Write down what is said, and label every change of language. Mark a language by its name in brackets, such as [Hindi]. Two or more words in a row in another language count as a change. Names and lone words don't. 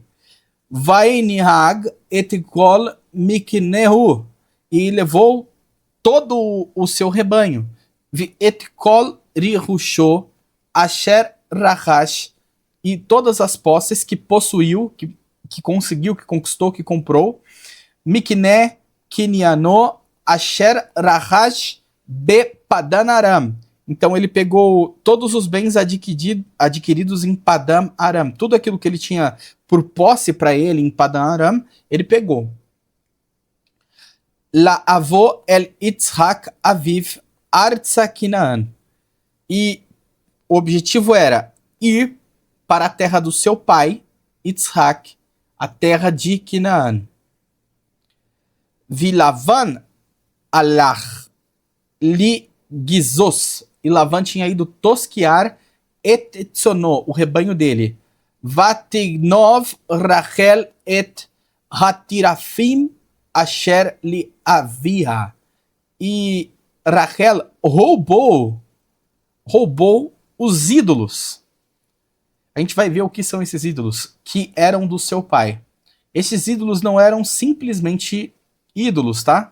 [Hebrew] וינהג את כל מקנהו, [Portuguese] e levou todo o seu rebanho. [Hebrew] את כל רכושו אשר רכש, [Portuguese] e todas as posses que possuiu, que conseguiu, que conquistou, que comprou. [Hebrew] מקנה קנינו אשר רכש בפדן ארם. [Portuguese] Então ele pegou todos os bens adquiridos em Padan Aram. Tudo aquilo que ele tinha por posse para ele em Padan Aram, ele pegou. [Hebrew] לבוא אל יצחק אביו ארצה כנען. [Portuguese] E o objetivo era ir para a terra do seu pai, Yitzhak, a terra de Kinaan. [Hebrew] ולבן הלך לגזז. [Portuguese] E Lavan tinha ido tosquiar [Hebrew] את צאנו, [Portuguese] o rebanho dele. [Hebrew] ותגנב רחל את התרפים אשר לאביה. [Portuguese] E Rachel roubou os ídolos. A gente vai ver o que são esses ídolos, que eram do seu pai. Esses ídolos não eram simplesmente ídolos, tá?